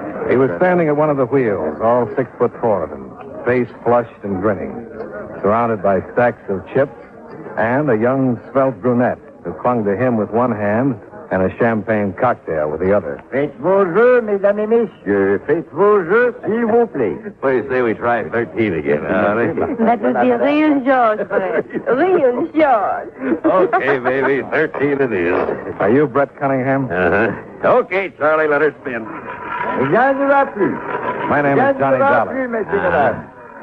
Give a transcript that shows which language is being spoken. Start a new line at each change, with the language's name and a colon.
English: He was standing at one of the wheels, all 6'4" of him, face flushed and grinning, surrounded by stacks of chips, and a young, svelte brunette who clung to him with one hand and a champagne cocktail with the other.
French: Faites vos jeux, mesdames et messieurs. Faites vos jeux, s'il vous plaît.
English: What do you say we try 13 again, honey? That would be real George, Brett. Real George. Okay, baby, 13 it is. Are you Brett Cunningham? Uh-huh. Okay, Charlie, let her spin. My name is Johnny Dollar.